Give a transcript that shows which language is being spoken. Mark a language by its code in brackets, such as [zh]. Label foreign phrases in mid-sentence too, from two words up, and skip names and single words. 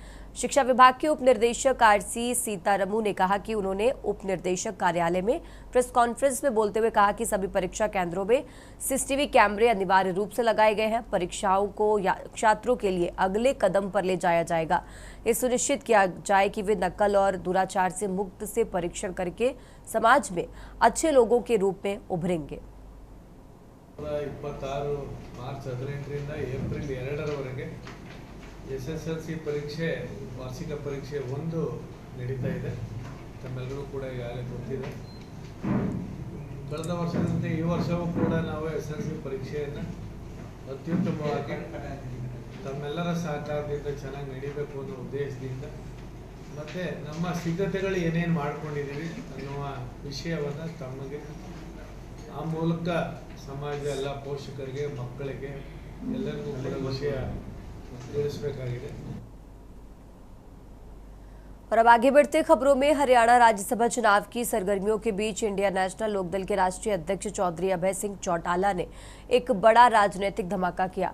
[hi] शिक्षा विभाग के उप निदेशक RC सीतारमू ने कहा कि उन्होंने उप निदेशक कार्यालय में [en] press conference [hi] में बोलते हुए कहा कि सभी परीक्षा केंद्रों में CCTV कैमरे अनिवार्य रूप से लगाए गए हैं। परीक्षाओं को छात्रों के लिए अगले कदम पर ले जाया जाएगा। ये सुनिश्चित किया जाए कि वे नकल और दुराचार से मुक्त से परीक्षण करके समाज में अच्छे लोगों के रूप में उभरेंगे। [kn] 26 ಮಾರ್ಚ್ 18ರಿಂದ ಏಪ್ರಿಲ್ 2ರವರೆಗೆ SSLC ಪರೀಕ್ಷೆ ವಾರ್ಷಿಕ ಪರೀಕ್ಷೆ 1 ನಡೀತಾ ಇದೆ. ತಮ್ಮೆಲ್ಲರೂ ಕೂಡ ಈಗಾಗಲೇ ಗೊತ್ತಿದೆ. ಕಳೆದ ವರ್ಷದಂತೆ ಈ ವರ್ಷವೂ ಕೂಡ ನಾವು SSLC ಪರೀಕ್ಷೆಯನ್ನು ಅತ್ಯುತ್ತಮವಾಗಿ ತಮ್ಮೆಲ್ಲರ ಸಹಕಾರದಿಂದ ಚೆನ್ನಾಗಿ ನಡೀಬೇಕು ಅನ್ನೋ ಉದ್ದೇಶದಿಂದ ಮತ್ತು ನಮ್ಮ ಸಿದ್ಧತೆಗಳು ಏನೇನು ಮಾಡ್ಕೊಂಡಿದ್ದೀವಿ ಅನ್ನುವ ವಿಷಯವನ್ನು ತಮಗೆ ಆ ಮೂಲಕ ಸಮಾಜದ ಎಲ್ಲ ಪೋಷಕರಿಗೆ, ಮಕ್ಕಳಿಗೆ ಎಲ್ಲರಿಗೂ ಕೂಡ ವಿಷಯ ತಿಳಿಸಬೇಕಾಗಿದೆ। [hi] और अब आगे बढ़ते खबरों में हरियाणा राज्यसभा चुनाव की सरगर्मियों के बीच इंडियन नेशनल लोकदल के राष्ट्रीय अध्यक्ष चौधरी अभय सिंह चौटाला ने एक बड़ा राजनीतिक धमाका किया।